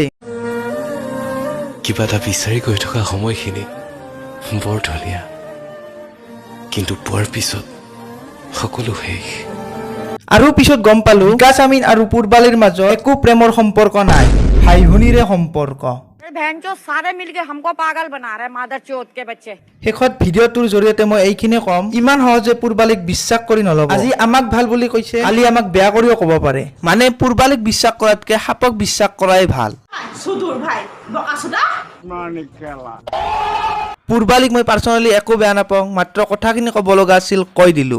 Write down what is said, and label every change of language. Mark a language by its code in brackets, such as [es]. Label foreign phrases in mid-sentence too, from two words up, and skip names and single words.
[as] কিবা এটা বিচাৰি গৈ থকা সময়খিনি বৰ ধুনীয়া, কিন্তু পোৱাৰ পিছত সকলো শেষ। আৰু পিছত গম পালোঁ বিকাশ আমিন আৰু পূৰ্বালীৰ মাজত একো প্ৰেমৰ সম্পৰ্ক নাই, ভাই ভনীৰে সম্পৰ্ক। [hi] बहनचोद सारे मिलके हमको पागल बना रहे मादर चोद के बच्चे। [as] শেষত ভিডিঅ'টোৰ জৰিয়তে মই এইখিনি ক'ম, ইমান সহজে পূৰ্বালীক বিশ্বাস কৰি নল'ব। আজি আমাক ভাল বুলি কৈছে, কালি আমাক বেয়া কৰিও ক'ব পাৰে। মানে পূৰ্বালীক বিশ্বাস কৰাতকে সাপক বিশ্বাস কৰাই ভাল। সুদূৰ ভাই বকাসুদা। পূৰ্বালীক মই পাৰ্চনেলি একো বেয়া নাপাওঁ, মাত্ৰ কথাখিনি ক'ব লগা আছিল কৈ দিলোঁ।